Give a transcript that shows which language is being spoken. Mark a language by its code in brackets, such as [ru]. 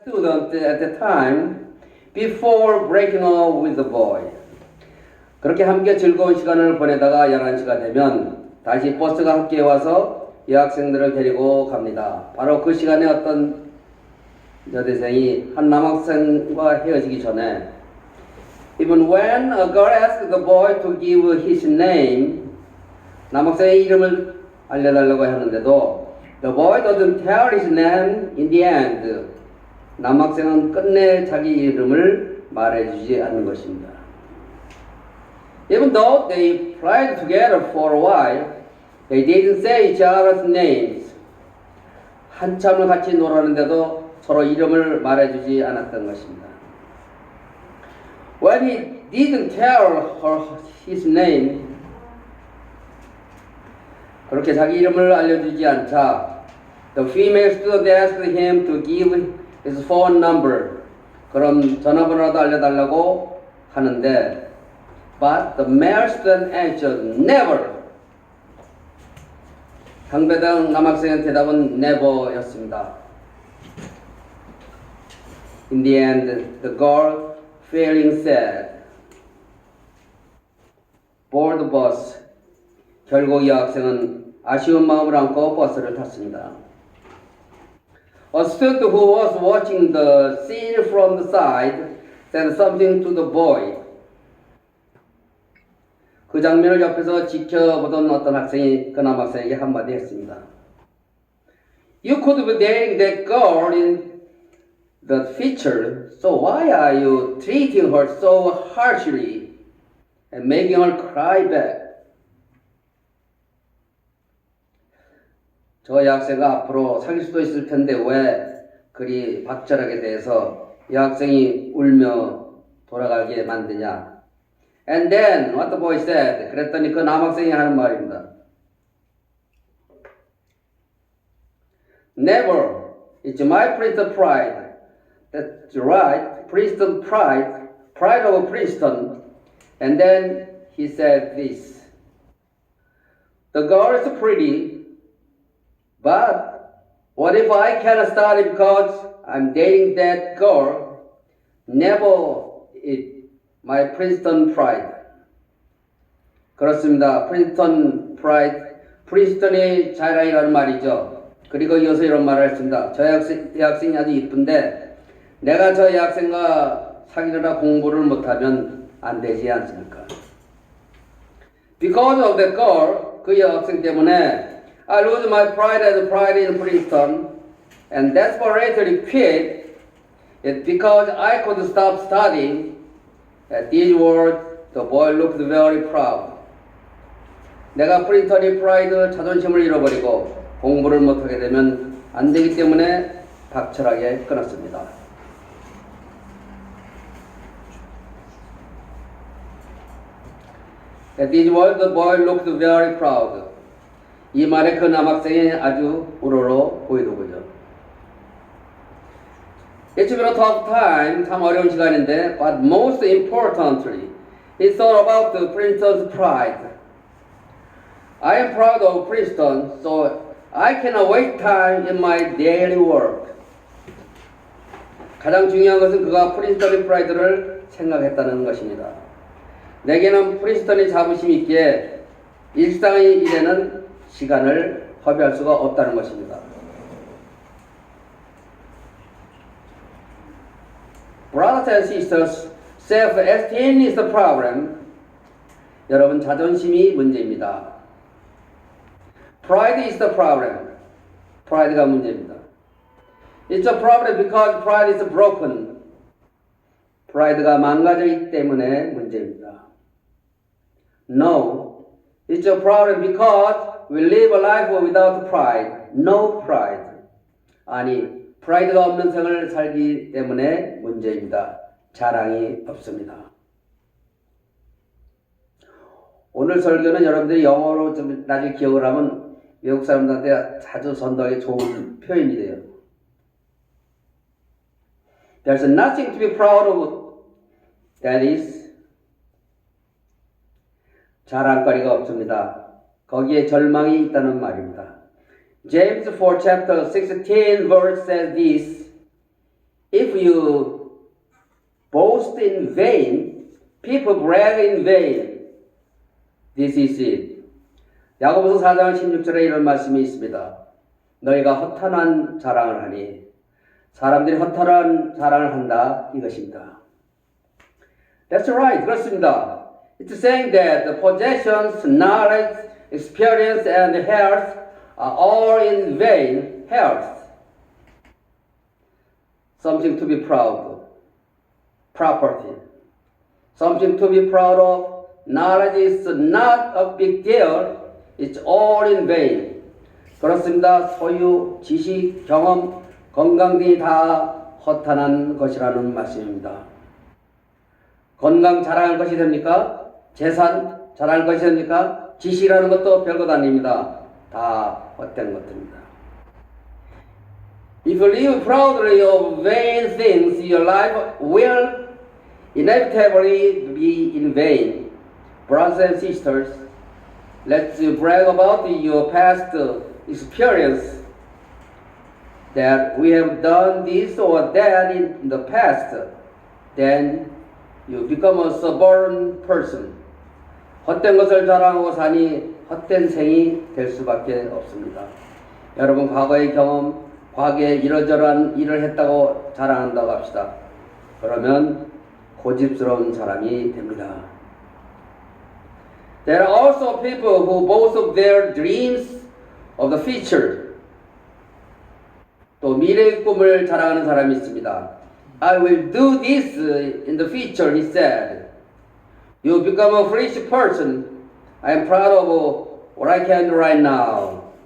[en] student at the time before breaking up with the boy. [ko] 그렇게 함께 즐거운 시간을 보내다가 11시가 되면 다시 버스가 학교에 와서 여학생들을 데리고 갑니다. 바로 그 시간에 어떤 여대생이 한 남학생과 헤어지기 전에 [en] Even when a girl asked the boy to give his name, [ko] 남학생의 이름을 알려달라고 하는데도 [en] the boy doesn't tell his name in the end. [ko] 남학생은 끝내 자기 이름을 말해주지 않는 것입니다. [en] Even though they played together for a while, they didn't say each other's names. [ko] 한참을 같이 놀았는데도 서로 이름을 말해주지 않았던 것입니다. [en] When he didn't tell her his name, [ko] 그렇게 자기 이름을 알려주지 않자 [en] the female student asked him to give his phone number. [ko] 그럼 전화번호라도 알려달라고 하는데 [en] but the male student answered never. [ko] 상대방 남학생의 대답은 never였습니다. [en] In the end, the girl, feeling sad, boarded the bus. [ko] 결국 이 학생은 아쉬운 마음을 안고 버스를 탔습니다. [en] A student who was watching the scene from the side said something to the boy. [ko] 그 장면을 옆에서 지켜보던 어떤 학생이 그 남학생에게 한마디 했습니다. [en] You could be dating that girl in the future, so why are you treating her so harshly and making her cry back? [ko] 저 여학생과 앞으로 사귈 수도 있을 텐데 왜 그리 박절하게 대해서 여학생이 울며 돌아가게 만드냐? [en] And then what the boy said. [ko] 그랬더니 그 남학생이 하는 말입니다. [en] Never. It's my Princeton pride. That's right. Princeton pride. Pride of Princeton. And then he said this. The girl is pretty. But what if I can't study because I'm dating that girl? Never it my Princeton pride. [ko] 그렇습니다. [en] Princeton pride. [ko] 프린스턴의 자랑이라는 말이죠. 그리고 이어서 이런 말을 했습니다. 저 여학생이 아주 이쁜데 내가 저 여학생과 사귀느라 공부를 못하면 안 되지 않습니까? [en] Because of that girl, [ko] 그 여학생 때문에 [en] I lose my pride as pride in Princeton and desperately quit it because I could stop studying. At these words, the boy looked very proud. [ko] 내가 프린스턴의 프라이드, 자존심을 잃어버리고 공부를 못하게 되면 안 되기 때문에 박철하게 끊었습니다. [en] At these words, the boy looked very proud. [ko] 이 말에 그 남학생이 아주 우러러 보이더군요. [en] It's been a tough time, [ko] 참 어려운 시간인데, [en] but most importantly, he thought about the Princeton's pride. I am proud of Princeton, so I cannot waste time in my daily work. [ko] 가장 중요한 것은 그가 프린스턴의 프라이드를 생각했다는 것입니다. 내게는 프린스턴의 자부심이 있기에 일상의 일에는 시간을 허비할 수가 없다는 것입니다. [en] Brothers and sisters, self-esteem is the problem. [ko] 여러분, 자존심이 문제입니다. [en] Pride is the problem. [ko] 프라이드가 문제입니다. [en] It's a problem because pride is broken. [ko] 프라이드가 망가져 있기 때문에 문제입니다. [en] No, it's a problem because we live a life without pride. No pride. [ko] 아니, 프라이드가 없는 생을 살기 때문에 문제입니다. 자랑이 없습니다. 오늘 설교는 여러분들이 영어로 좀 나중에 기억을 하면 외국 사람들한테 자주 전달하기 좋은 표현이 돼요. [en] There's nothing to be proud of. That is [ko] 자랑거리가 없습니다. 거기에 절망이 있다는 말입니다. [en] James 4 chapter 16 verse says this. If if you boast in vain, people brag in vain. This is it. [ko] 야고보서 4장 16절에 이런 말씀이 있습니다. 너희가 허탄한 자랑을 하니 사람들이 허탄한 자랑을 한다 이것입니다. [en] That's right. [ko] 그렇습니다. [en] It's saying that the possessions, knowledge, experience, and health are all in vain. Health. Something to be proud of. Property. Something to be proud of. Knowledge is not a big deal. It's all in vain. [ko] 그렇습니다. 소유, 지식, 경험, 건강 등이 다 허탄한 것이라는 말씀입니다. 건강 자랑할 것이 됩니까? 재산 자랑할 것이 됩니까? 지식이라는 것도 별것 아닙니다. 다 헛된 것들입니다. [en] If you live proudly of vain things, your life will inevitably be in vain. Brothers and sisters, let's brag about your past experience that we have done this or that in the past. Then you become a stubborn person. [ko] 헛된 것을 자랑하고 사니 헛된 생이 될 수밖에 없습니다. 여러분 과거의 경험, 과거에 이러저러한 일을 했다고 자랑한다고 합시다. 그러면 고집스러운 사람이 됩니다. [en] There are also people who boast of their dreams of the future. [ko] 또 미래의 꿈을 자랑하는 사람이 있습니다. [en] I will do this in the future, he said. You become a foolish person. I am proud of what I can do right now.